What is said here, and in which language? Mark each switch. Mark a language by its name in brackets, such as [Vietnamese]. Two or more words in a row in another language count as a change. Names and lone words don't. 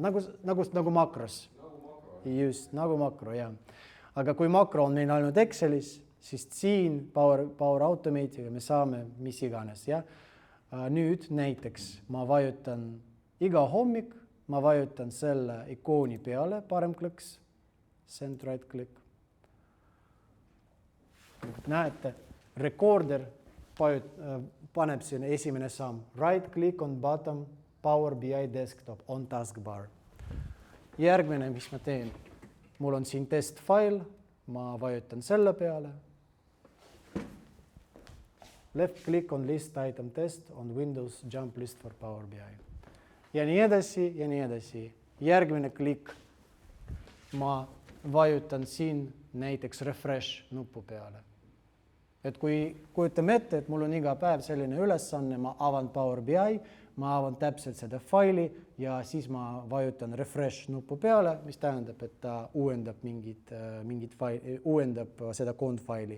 [Estonian] Nagu makros. Just, nagu makro, jah. Aga kui makro on meil ainult Excelis, siis siin Power Automate'iga me saame mis iganes. Ja? Nüüd näiteks ma vajutan iga hommik, ma vajutan selle ikooni peale, parem kliks, [English] send right click. [Estonian] Näete, rekorder paneb siin esimene samm. [English] Right click on bottom, Power BI desktop on taskbar. [Estonian] Järgmine, mis ma teen? Mul on siin [English] test file, [Estonian] ma vajutan selle peale. [English] Left click on list item test on Windows jump list for Power BI. [Estonian] Ja nii edasi, ja nii edasi. Järgmine klikk, ma vajutan siin näiteks refresh nupu peale. Et kui kujutame ette, et mul on iga päev selline ülesanne, ma avan Power BI, ma avan täpselt seda faili ja siis ma vajutan refresh nupu peale, mis tähendab, et ta uuendab uuendab seda cond-faili.